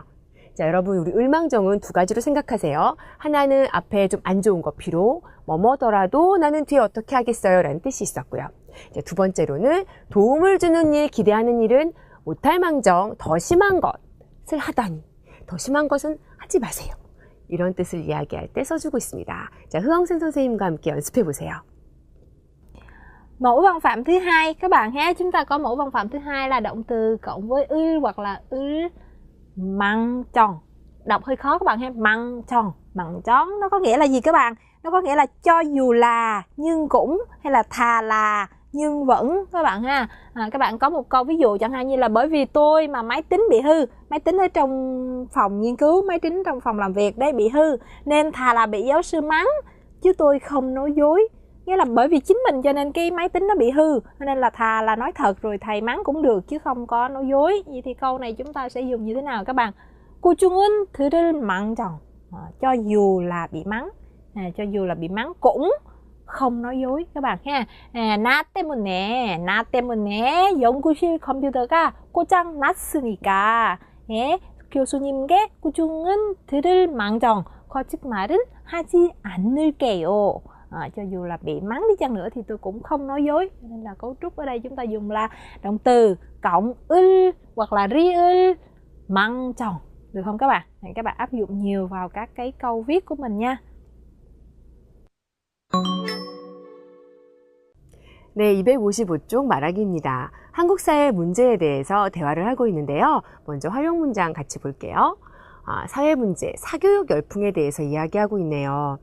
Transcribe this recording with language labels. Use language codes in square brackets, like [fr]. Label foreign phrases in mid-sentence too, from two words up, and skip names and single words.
[ko] 자, 여러분 우리 을망정은 두 가지로 생각하세요. 하나는 앞에 좀 안 좋은 거, 비록 뭐뭐더라도 나는 뒤에 어떻게 하겠어요? 라는 뜻이 있었고요. 이제 두 번째로는 도움을 주는 일, 기대하는 일은 못할 망정, 더 심한 것을 하다니, 더 심한 것은 하지 마세요. 이런 뜻을 이야기할 때 써주고 있습니다. 자, 흐엉센 선생님과 함께 연습해 보세요. [vi] Mẫu văn phạm thứ hai các bạn ha, chúng ta có mẫu văn phạm thứ hai là động từ cộng với ư hoặc là ư măng tròn. Đọc hơi khó các bạn ha, măng tròn, măng tròn nó có nghĩa là gì các bạn? Nó có nghĩa là cho dù là, nhưng cũng, hay là thà là, nhưng vẫn các bạn ha. Các bạn có một câu ví dụ chẳng hạn như là bởi vì tôi mà máy tính bị hư, máy tính ở trong phòng nghiên cứu, máy tính trong phòng làm việc đấy bị hư, nên thà là bị giáo sư mắng chứ tôi không nói dối. Nghĩa là bởi vì chính mình cho nên cái máy tính nó bị hư, nên là thà là nói thật rồi thầy mắng cũng được chứ không có nói dối. Vậy thì câu này chúng ta sẽ dùng như thế nào các bạn? [ko] 꾸중은 들을 망정. [vi] Cho dù là bị mắng, cho dù là bị mắng cũng không nói dối các bạn ha. [ko] 나 때문에 연구실 컴퓨터가 고장 났으니까 교수님께 꾸중은 들을 망정, 거짓말은 하지 않을게요. [vi] Cho dù là bị mắng đi chăng nữa thì tôi cũng không nói dối. Nên là cấu trúc ở đây chúng ta dùng là động từ cộng 을 hoặc là [ko] ri을 망정, [vi] được không các bạn? Các bạn áp dụng nhiều vào các cái câu viết của mình nha. [ko] 네, 255쪽 말하기입니다. 한국 사회 문제에 대해서 대화를 하고 있는데요. 먼저 활용 문장 같이 볼게요. 사회 문제, 사교육 열풍에 대해서 이야기하고 있네요.